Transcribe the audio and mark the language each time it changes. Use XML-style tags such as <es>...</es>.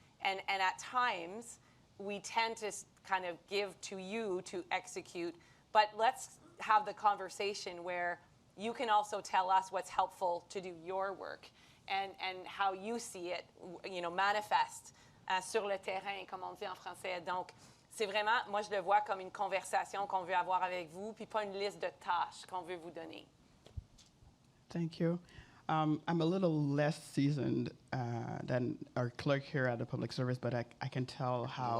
<en>And at times, we tend to kind of give to you to execute, but let's have the conversation where you can also tell us what's helpful to do your work and how you see it, manifest</en> <fr>sur le terrain, comme on dit en français. Donc, c'est vraiment, moi, je le vois comme une conversation qu'on veut avoir avec vous, puis pas une liste de tâches qu'on veut vous donner.</fr> <en>Thank you. I'm a little less seasoned than our clerk here at the Public Service, but I can tell how</en>